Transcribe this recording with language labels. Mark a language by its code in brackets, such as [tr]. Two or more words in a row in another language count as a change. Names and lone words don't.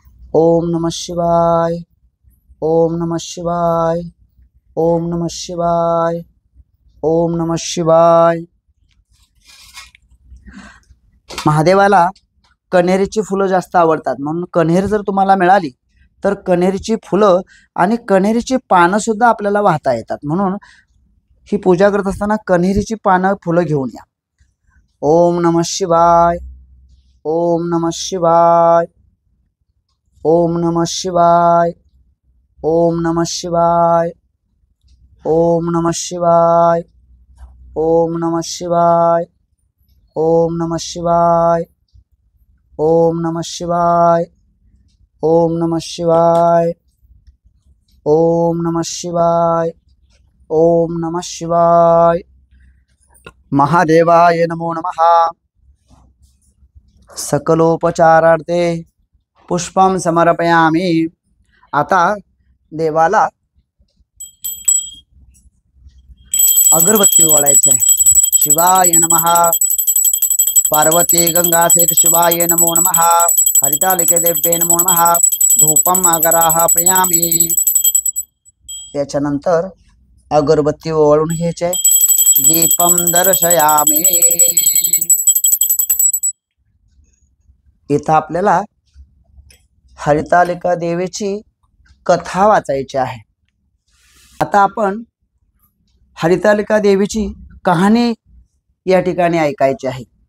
[sa] ओम नमः शिवाय, ओम नमः शिवाय, ओम नमः शिवाय, ओम नमः शिवाय। [mr] महादेवाला कण्हेरीची फुलं जास्त आवडतात, म्हणून कण्हेर जर तुम्हाला मिळाली तर कण्हेरीची फुलं आणि कण्हेरीची पानं सुद्धा आपल्याला वाहता येतात, म्हणून ही पूजा करत असताना कण्हेरीची पानं फुलं घेऊन या। [sa] ओम नमः शिवाय, ओम नमः शिवाय, ओम नमः शिवाय, ओम नमः शिवाय, ओम नमः शिवाय, ओम नमः शिवाय, ओम नमः शिवाय, ओम नमः शिवाय, ओम नमः शिवाय, ओम नमः शिवाय, ओम नमः शिवाय। महादेवाय नमो नमः। सकलोपचारार्थे पुष्पं समर्पयामि। [mr] आता देवाला अगरबत्ती ओवाळायची आहे। [sa] शिवाय नमः। पार्वती गंगा सहित शिवाय नमो नमः। हरितालिके देव्ये नमो नमः। धूपम आगरापयामि। [mr] याच्यानंतर अगरबत्ती ओवाळून घ्यायचे। [sa] दीपम दर्शयामि। [mr] इथं आपल्याला हरितालिका देवीची कथा वाचायची आहे। आता आपण हरितालिका देवीची कहाणी या ठिकाणी ऐकायची आहे।